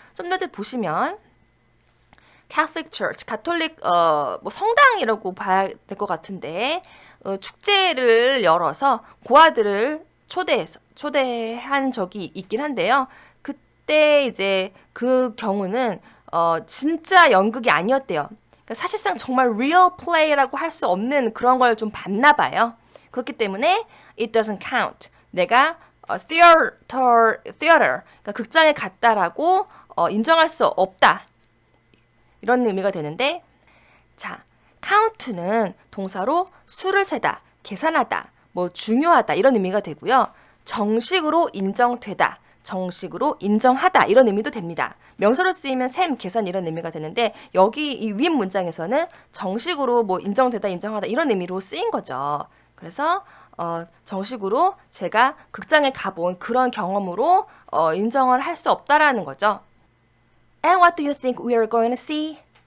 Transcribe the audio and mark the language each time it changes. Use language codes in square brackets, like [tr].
[ko] 좀 더 보시면 Catholic Church, 가톨릭 뭐 성당이라고 봐야 될 것 같은데 축제를 열어서 고아들을 초대한 적이 있긴 한데요. 그때 이제 그 경우는 진짜 연극이 아니었대요. 그러니까 사실상 정말 real play라고 할 수 없는 그런 걸 좀 봤나 봐요. 그렇기 때문에 [en] it doesn't count. [ko] 내가 theater 그러니까 극장에 갔다라고 인정할 수 없다. 이런 의미가 되는데 자, count는 동사로 수를 세다, 계산하다, 뭐 중요하다 이런 의미가 되고요. 정식으로 인정되다, 정식으로 인정하다 이런 의미도 됩니다. 명사로 쓰이면 셈, 계산 이런 의미가 되는데 여기 이 윗 문장에서는 정식으로 뭐 인정되다, 인정하다 이런 의미로 쓰인 거죠. 그래서 정식으로 제가 극장에 가본 그런 경험으로 인정을 할 수 없다라는 거죠. [en] And what do you think we are going to see?